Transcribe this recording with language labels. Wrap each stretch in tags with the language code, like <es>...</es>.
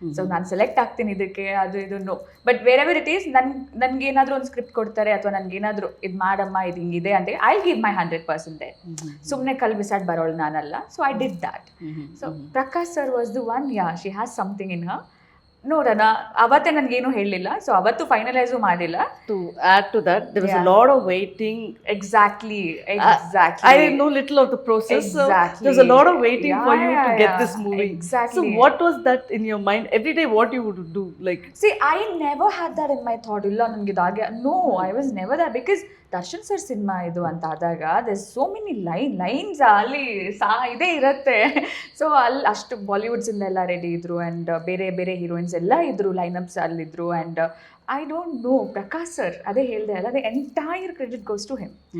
<kn>So ನಾನು select ಆಗ್ತೀನಿ ಇದಕ್ಕೆ, ಅದು ಇದನ್ನು.</kn> <en>but wherever it is,</en> <kn>ನನಗೇನಾದರೂ ಒಂದು ಸ್ಕ್ರಿಪ್ಟ್ ಕೊಡ್ತಾರೆ ಅಥವಾ ನನಗೇನಾದರೂ ಇದು ಮಾಡಮ್ಮ, ಇದು ಹಿಂಗಿದೆ ಅಂದರೆ</kn> <en>I give my 100%.</en> <kn>ಸುಮ್ಮನೆ ಕಲ್ ಬಿಸಾಡ್ ಬರೋಳು ನಾನಲ್ಲ.</kn> <en>So I did that. So Prakash sir was the one, she has something in her.</en> <kn>ನೋಡೋಣ. ಅವತ್ತೇ ನನಗೇನು ಹೇಳಲಿಲ್ಲ, ಸೊ ಅವತ್ತು ಫೈನಲೈಸು ಮಾಡಿಲ್ಲ.</kn> <en>To add to that, there was a lot of waiting. Exactly. I know little of the process. So there was a lot of waiting for you to get this movie. Exactly. So what was that in your mind? Every day what you would do? Like, See, I never had that in my thought.</en> <kn>ಇಲ್ಲ ನನಗೆ ಇದಾಗೆ,</kn> <en>no, I was never that, because</en> <kn>Darshan sir cinema ಇದು ಅಂತ ಆದಾಗ</kn> <en>there's so many</en> <kn>lines ಅಲ್ಲಿ ಇದೇ ಇರುತ್ತೆ. So ಅಲ್ಲಿ ಅಷ್ಟು ಬಾಲಿವುಡ್ಸಿಂದ ಎಲ್ಲ ರೆಡಿ ಇದ್ರು, ಆ್ಯಂಡ್ ಬೇರೆ ಬೇರೆ ಹೀರೋಯಿನ್ಸ್ ಎಲ್ಲ ಇದ್ರು, ಲೈನಪ್ಸ್ ಅಲ್ಲಿದ್ರು.</kn> <en>and I don't know, Prakash sir</en> <kn>ಅದೇ ಹೇಳಿದೆ ಅಲ್ಲ, ಅದೇ</kn> <en>Entire credit goes to him.</en>